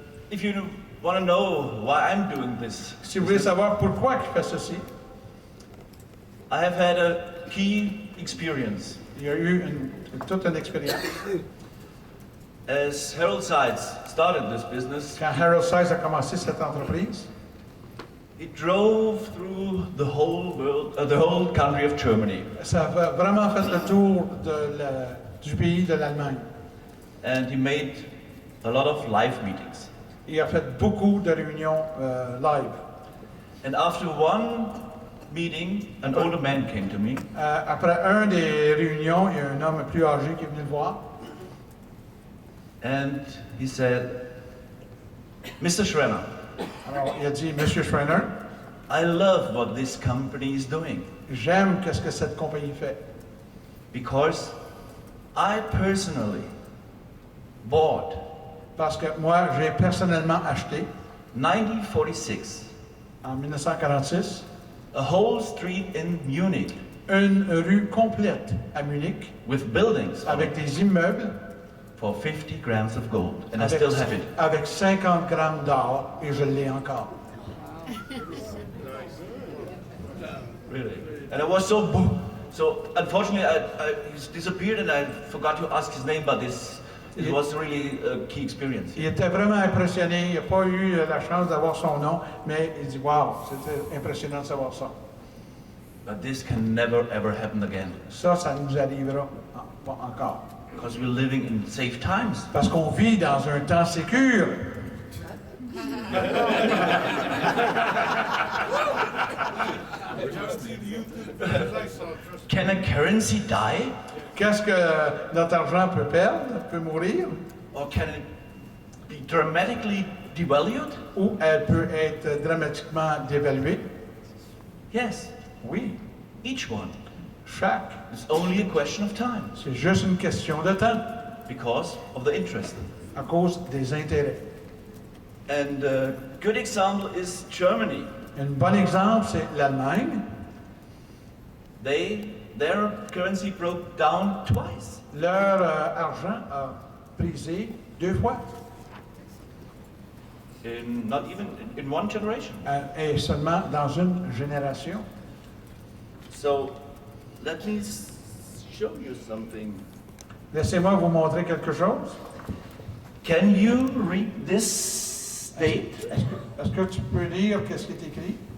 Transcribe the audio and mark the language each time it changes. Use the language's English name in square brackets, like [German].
[English] If you want to know why I'm doing this, [French] si vous voulez savoir pourquoi je fais ceci, [English] I have had a key experience. [French] Il y a eu toute une expérience. [English] As Harold Sides started this business, [French] quand Harold Sides a commencé cette entreprise, [English] it drove through the whole world, the whole country of Germany. [French] Ça a vraiment fait le tour du pays de l'Allemagne. [English] And he made a lot of live meetings. [French] Il a fait beaucoup de réunions live. [English] And after one meeting, an older man came to me. [French] Après un des réunions, il y a un homme plus âgé qui est venu le voir. [English] And he said, Mr. Schreiner, [French] Alors, il a dit, Monsieur Schreiner, [English] I love what this company is doing. [French] J'aime qu'est-ce que cette compagnie fait. [English] Because I personally bought [French] Parce que moi, j'ai personnellement acheté [English] 1946 [French] en 1946 [English] a whole street in Munich [French] une rue complète à Munich [English] with buildings [French] avec des immeubles [English] for 50 grams of gold, and I still have it. [French] avec 50 grammes d'or et je l'ai encore. [English] Really. And I was so unfortunately he disappeared and I forgot to ask his name, but it was really a key experience. [French] Il était vraiment impressionné, il n'a pas eu la chance d'avoir son nom, mais il dit wow, c'était impressionnant de savoir ça. [English] But this can never ever happen again. [French] Ça nous arrivera pas encore. [English] Because we're living in safe times. [French] Parce qu'on vit dans un temps sécure. [English] Can a currency die? [French] Qu'est-ce que notre argent peut perdre, peut mourir? [English] Or can it be dramatically devalued? [French] Ou elle peut être dramatiquement dévaluée? [English] Yes. [French] Oui. [English] Each one. [French] Chaque. [English] It's only a question of time. [French] C'est juste une question de temps. [English] Because of the interest. [French] À cause des intérêts. [English] And a good example is Germany. [French] Un bon exemple, c'est l'Allemagne. [English] Their currency broke down twice. [French] Leur argent a brisé 2 fois. [English] Not even in one generation. [French] Et seulement dans une génération. [English] So, let me show you something. [French] Laissez-moi vous montrer quelque chose. [English] Can you read this date? [French] Est-ce que tu peux lire qu'est-ce qui est écrit?